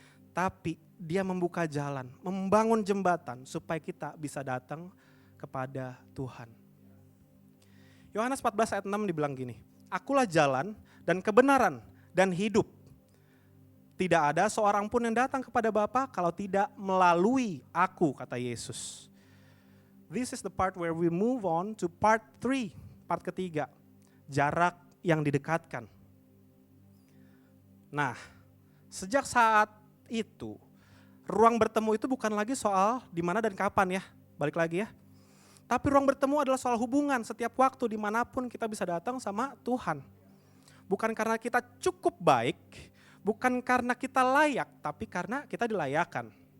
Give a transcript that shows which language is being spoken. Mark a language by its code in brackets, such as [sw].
[id] Tapi dia membuka jalan, membangun jembatan supaya kita bisa datang kepada Tuhan. Yohanes 14 ayat 6 dibilang gini, Akulah jalan dan kebenaran dan hidup. Tidak ada seorang pun yang datang kepada Bapa kalau tidak melalui aku, kata Yesus. [en] This is the part where we move on to part 3, part ketiga. [id] Jarak yang didekatkan. Nah, sejak saat itu, ruang bertemu itu bukan lagi soal di mana dan kapan ya, balik lagi ya. Tapi ruang bertemu adalah soal hubungan setiap waktu dimanapun kita bisa datang sama Tuhan. Bukan karena kita cukup baik, bukan karena kita layak, tapi karena kita dilayakan.